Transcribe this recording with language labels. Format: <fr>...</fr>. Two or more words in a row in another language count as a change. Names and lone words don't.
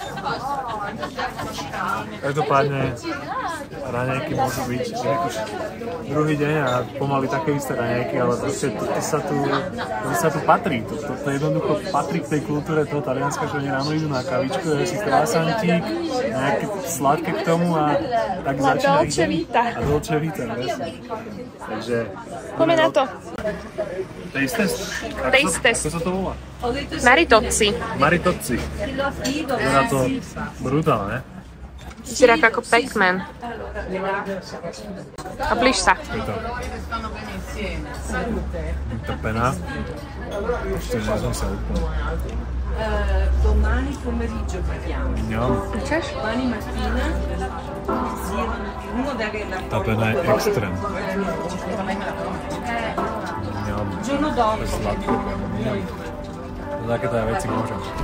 <sk>Každopádne raňajky môžu byť už druhý deň a pomaly také isté raňajky, ale proste to sa tu patrí. To jednoducho patrí k tej kultúre toho Talianska, že oni ráno idú na kavičku, dajú si croissantík, nejaké sladké k tomu a tak začína ich deň.</sk> <it>A dolce vita,</it> <sk>vieš. Takže... Poďme na to.</sk> <en>Taste test? Taste test.</en> <sk>Ako sa to volá? Maritozzi. Maritozzi. Vyzerá to brutálne. Vyzerá ako Pac-Man. A blíž sa. Tá pena. Ešte nezmem sa úplne.</sk> <it>Domani pomeriggio parliamo.</it> <sk>Chceš?</sk> <it>Domani mattina uno deve la</it> <sk>Tá pena je extrém.</sk> <it>giorno dopo.</it> <sk>Sladké. Takéto veci môžem.</sk>